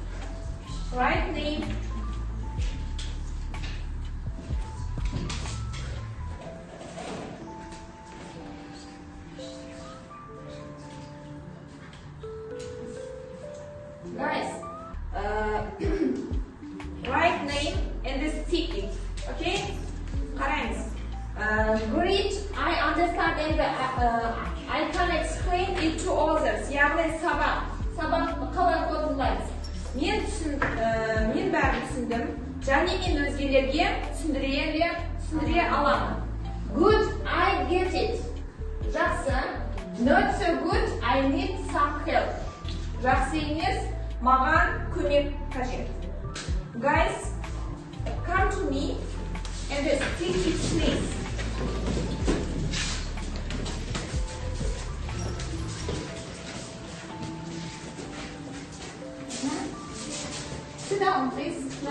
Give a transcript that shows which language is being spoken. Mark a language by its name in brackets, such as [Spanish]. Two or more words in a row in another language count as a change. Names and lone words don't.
[English] Guys, write name and stick it. Okay? Karangız. Great, I understand and I can explain it to others. [Kazakh] Яғни сабақ қалай қолданылады? Мен бәрін түсіндім, және мен өзгелерге түсіндіре аламын. [English] Good, I get it. Жақсы. Not so good, I need some help. [Kazakh] Жақсы емес, маған көмек қажет. [English] Guys, come to me and stick it, please. Sit down, please.